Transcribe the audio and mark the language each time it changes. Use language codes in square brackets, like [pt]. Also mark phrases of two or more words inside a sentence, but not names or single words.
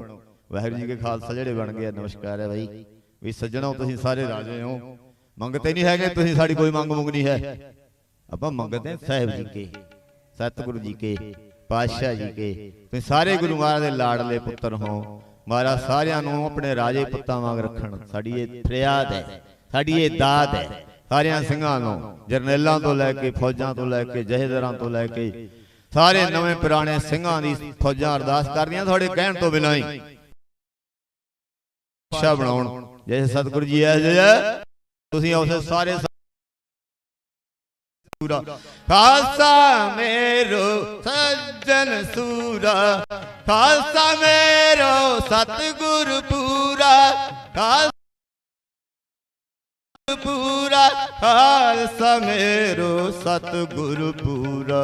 [pa] ਵਾਹਿਗੁਰੂ ਜੀ ਕੇ ਖ਼ਾਲਸਾ ਜਿਹੜੇ ਬਣ ਗਏ, ਨਮਸਕਾਰ ਹੈ ਭਾਈ। ਭੀ ਸੱਜਣੋ ਤੁਸੀਂ ਸਾਰੇ ਰਾਜੇ ਹੋ, ਮੰਗਤੇ ਨਹੀਂ ਹੈ, ਤੁਸੀਂ ਸਾਡੀ ਕੋਈ ਮੰਗ ਮੁੰਗ ਨਹੀਂ ਹੈ। ਆਪਾਂ ਮੰਗਤੇ ਹੈਂ ਸਾਹਿਬ ਜੀ ਕੇ, ਸਤਿਗੁਰੂ ਜੀ ਕੇ, ਪਾਤਸ਼ਾਹ ਜੀ ਕੇ। ਤੁਸੀਂ ਸਾਰੇ ਗੁਰੂ ਮਹਾਰਾਜ ਦੇ ਲਾਡਲੇ ਪੁੱਤਰ ਹੋ। ਮਹਾਰਾਜ ਸਾਰਿਆਂ ਨੂੰ ਅਪਨੇ ਰਾਜੇ ਪੁੱਤਾਂ ਵਾਂਗ ਰੱਖਣ ਸਾਡੀ ਯੇ ਫ਼ਰਿਆਦ ਹੈ, ਸਾਡੀ ਯੇ ਦਾਤ ਹੈ। सारियां ਸਿੰਘਾਂ ਨੂੰ, ਜਰਨੈਲਾਂ ਤੋਂ ਲੈ ਕੇ, ਫੌਜਾਂ ਤੋਂ ਲੈ ਕੇ, ਜਹੇਦਾਰਾਂ ਤੋਂ ਲੈ ਕੇ, ਸਾਰੇ ਨਵੇਂ ਪੁਰਾਣੇ ਸਿੰਘਾਂ ਦੀ ਫੌਜਾਂ ਅਰਦਾਸ ਕਰਦੀਆਂ ਤੁਹਾਡੇ ਕਹਿਣ ਤੋਂ ਬਿਨਾਂ ਹੀ ਪਾਤਸ਼ਾਹ ਬਣਾਉਣ। ਜੇ ਸਤਿਗੁਰੂ ਜੀ ਐ ਜੇ ਤੁਸੀਂ ਉਸੇ ਸਾਰੇ [bra] खालसा मेरो सज्जन सूरा, खालसा मेरो सतगुरु पूरा, खालसा पूरा, खालसा मेरो सतगुरु पूरा।